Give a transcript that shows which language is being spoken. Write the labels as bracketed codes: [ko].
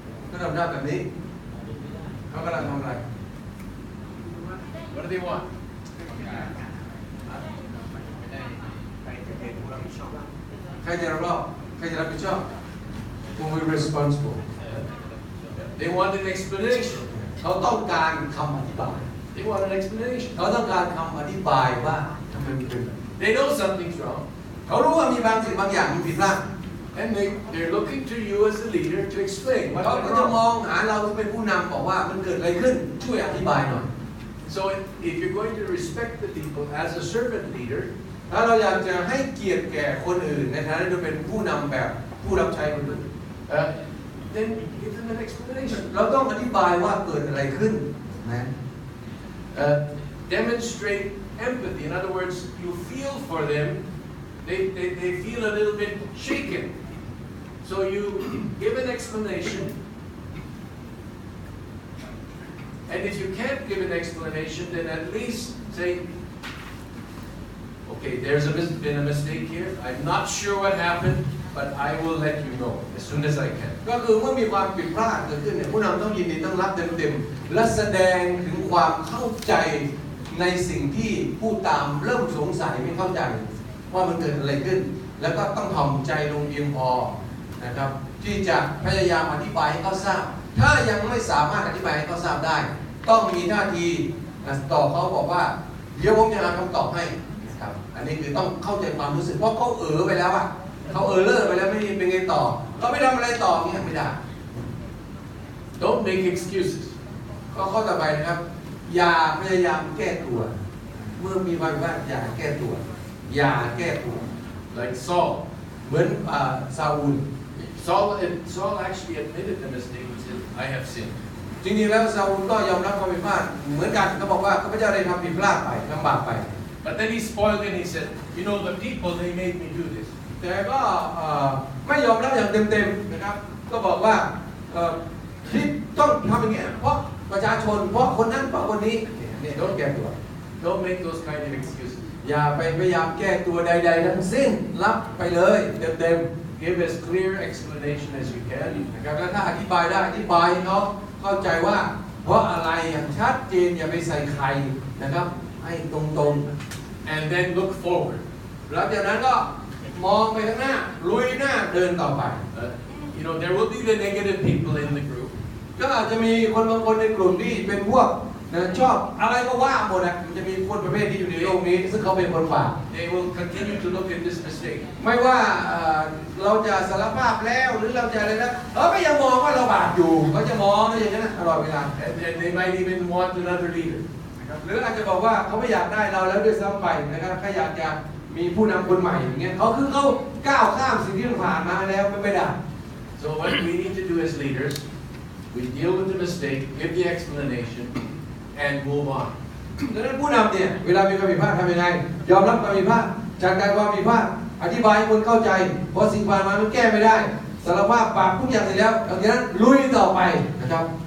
[th] เขาทำหน้าแบบนี้เขากำลังทำอะไร [en] What do they want? [th] ใครจะรับผิดชอบใครจะรับผิดชอบ [en] Who will be responsible They want an explanation. [th] เขาต้องการคำอธิบาย [en] They want an explanation. [th] เขาต้องการคำอธิบายว่าทำไมมันเป็นแบบนี้ [en] They know something's wrong, [th] เขารู้ว่ามีบางสิ่งบางอย่างมันผิดพลาด [en] and they're looking to you as a leader to explain [th] เขา [en] what's [th] ก็ [en] went [th] จะม [en] wrong. [th] องหาเราที่เป็นผู้นำบอกว่ามันเกิดอะไรขึ้นช่วยอธิบายหน่อย [en] So if you're going to respect the people as a servant leader, [th] ถ้าเราอยากจะให้เกียรติแก่คนอื่นในฐานะที่เราเป็นผู้นำแบบผู้รับใช้คนอื่น [en] then give them an explanation. [th] เราต้องอธิบายว่าเกิดอะไรขึ้นนะ [en] Demonstrate empathy. In other words, you feel for them. They feel a little bit shaken. So you give an explanation. And if you can't give an explanation, then at least say, okay, there's been a mistake here. I'm not sure what happened, but I will let you know as soon as I can. [th] ก็คือเมื่อมีความผิดพลาดเกิดขึ้นเนี่ยผู้นำต้องยินดีต้องรับเต็มๆและแสดงถึงความเข้าใจในสิ่งที่ผู้ตามเริ่มสงสัยไม่เข้าใจว่ามันเกิดอะไรขึ้น แล้วก็ต้องถ่อมใจลงเพียงพอนะครับที่จะพยายามอธิบายให้เขาทราบถ้ายังไม่สามารถอธิบายให้เขาทราบได้ต้องมีท่าที ต่อเขาบอกว่าเดี๋ยวผมจะหาคำตอบให้นะครับอันนี้คือต้องเข้าใจความรู้สึกเพราะเขาไปแล้วอะเขาเลิกไปแล้วไม่เป็นไงต่อเขาไม่ทำอะไรต่อเนี่ยไม่ได้ [en] Don't make excuses. [th] ก็ข้อต่อไปนะครับอย่าพยายามแก้ตัวเมื่อมีความผิดพลาดอย่าแก้ตัวอย่าแก้ตัว [en] Like Saul. [th] เหมือนซาอูล [en] Saul actually admitted the mistake. He said, I have sinned. [th] จริงๆแล้วซาอูลก็ยอมรับความผิดพลาดเหมือนกันเขาบอกว่าข้าพเจ้าได้ทำผิดพลาดไปทำบาปไป [en] But then he spoiled it and he said, you know, the people, they made me do this. [th] แต่ก็ไม่ยอมรับอย่างเต็มๆนะครับก็บอกว่าที่ต้องทำอย่างเงี้ยเพราะประชาชนเพราะคนนั้นเพราะคนนี้เนี่ยต้องแก้ตัว [en] Don't make those kind of excuses. [th] อย่าไปพยายามแก้ตัวใดๆทั้งสิ้นรับไปเลยเต็มๆ [en] Give as clear explanation as you can. [th] นะครับแล้วถ้าอธิบายได้อธิบายให้เขาเข้าใจว่าเพราะอะไรอย่างชัดเจนอย่าไปใส่ใครนะครับให้ตรงๆ [en] And then look forward. [th] หลังจากนั้นก็มองไปข้างหน้าลุยหน้าเดินต่อไป [en] You know, there will be the negative people in the group. [th] ก็อาจจะมีคนบางคนในกลุ่มที่เป็นพวกชอบอะไรก็ว่าหมดนะมันจะมีคนประเภทที่อยู่ในโลกนี้ซึ่งเขาเป็นคนบาป [en] They will continue to look at this mistake. [th] ไม่ว่าเราจะสารภาพแล้วหรือเราจะอะไรนะก็ยังมองว่าเราบาปอยู่เขาจะมองอย่างนั้นตลอดเวลา [en] And they might even want another leader. [th] หรืออาจจะบอกว่าเขาไม่อยากได้เราแล้วด้วยซ้ำไปนะครับเขาอยากจะมีผู้นำคนใหม่อย่างเงี้ยเขาก้าวข้ามสิ่งที่ผ่านมาแล้วไม่ได้ [en] So what we need to do as leaders, we deal with the mistake, give the explanation, and move on. [th] ดังนั้นผู้นำเนี่ยเวลามีความผิดพลาดทำยังไงยอมรับความผิดพลาดจัดการความผิดพลาดอธิบายให้คนเข้าใจเพราะสิ่งผ่านมามันแก้ไม่ได้สารภาพบาปทุกอย่างเสร็จแล้วหลังจากนั้นลุยต่อไปนะครับ